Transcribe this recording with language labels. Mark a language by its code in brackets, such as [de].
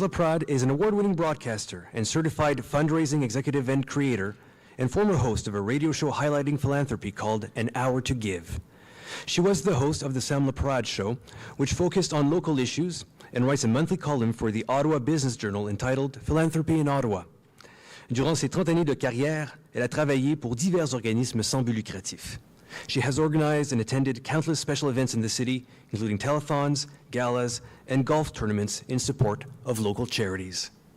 [en] Laprade is an award-winning broadcaster and certified fundraising executive and creator and former host of a radio show highlighting philanthropy called An Hour to Give. She was the host of the Sam Laprade Show, which focused on local issues and writes a monthly column for the Ottawa Business Journal entitled Philanthropy in Ottawa. [fr] Durant ses 30 années de carrière, elle a travaillé pour divers organismes sans but lucratif. [en] She has organized and attended countless special events in the city, including telethons, galas, and golf tournaments in support of local charities.